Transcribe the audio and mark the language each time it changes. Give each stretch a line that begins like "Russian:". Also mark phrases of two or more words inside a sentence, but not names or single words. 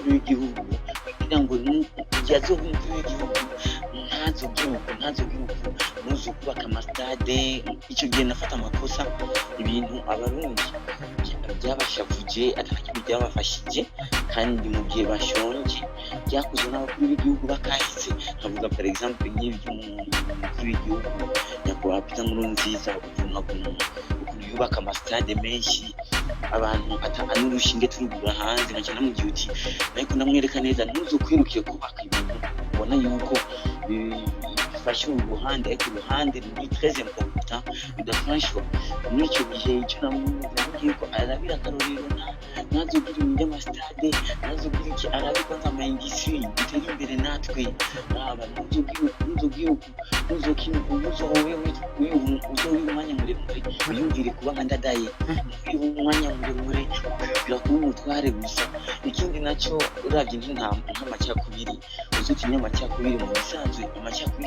Rundi: w'igihugu kugira ngo yazobe umukuru w'igihugu ntazogira uku nuzo kubaka amastade icyo gihe nafata amakosa ibintu abarundi byabashavuje atakimwe byabafashije kandi mu gihe bashonje byakozwe n'abakuru b'igihugu bakahise nkavuga
French: par exemple
Rundi: nk'iby'umukuru w'igihugu nyakubahwa Peter Nkurunziza ukuntu yubaka amastade menshi abantu n'urushinge turugura hanze nacyo namubwiye uti ariko ndamwereka neza ntuzokwirukiye kubaka ibintu ubona yuko bifashe uruhande ariko uruhande ruri
French: très important
Rundi: bidafashwa muri icyo gihe icyo namubwiye ko arabira akarorero nazogira ibintu by'amastade nazogira iki arabikwa nk'ama-industrie bitera imbere natwe uzowe umwanya muremure wiyumvire kuba nka ndadaye umwanya muremure ukibwira kuba umutware gusa ikindi nacyo uravye nk'amacakubiri uzotinya amacakubiri mu bisanzwe amacakubiri